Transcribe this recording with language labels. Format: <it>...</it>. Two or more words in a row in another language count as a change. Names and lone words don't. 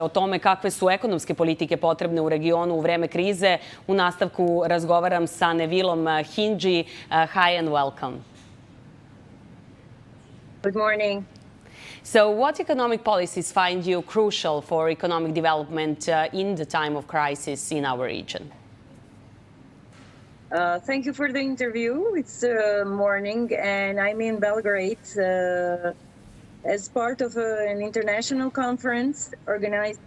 <sr>O tome kakve su ekonomske politike potrebne u regionu u vreme krize, u nastavku razgovaram sa Nevilom Xhindi.</sr> <en>Hi and welcome. Good morning. So what economic policies find you crucial for economic development in the time of crisis in our region? Thank you for the interview. It's morning and I'm in Belgrade as part of an international conference organized.</en>